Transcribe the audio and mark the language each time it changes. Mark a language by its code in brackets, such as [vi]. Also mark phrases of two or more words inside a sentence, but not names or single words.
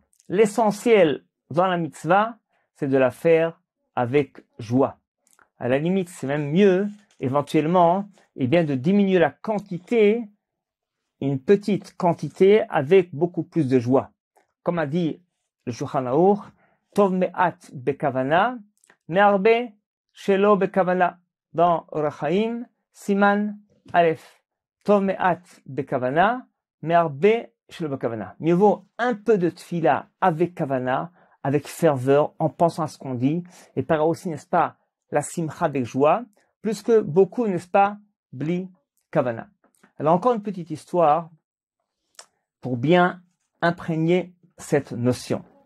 [fr] L'essentiel dans la mitzvah, c'est de la faire avec joie. À la limite, c'est même mieux, éventuellement, eh bien, de diminuer la quantité, une petite quantité, avec beaucoup plus de joie. Comme a dit le Shulchan Aruch, [he] טוב מעט בכוונה מהרבה שלא בכוונה. [fr] Dans Orach Chaim, [he] סימן א. טוב מעט בכוונה מהרבה שלא בכוונה. [fr] Mieux vaut un peu de tfila avec kavana, avec ferveur, en pensant à ce qu'on dit, et par aussi, n'est-ce pas, la simcha avec joie, plus que beaucoup, n'est-ce pas, [he] בלי כוונה. [fr] Alors encore une petite histoire pour bien imprégner cette notion.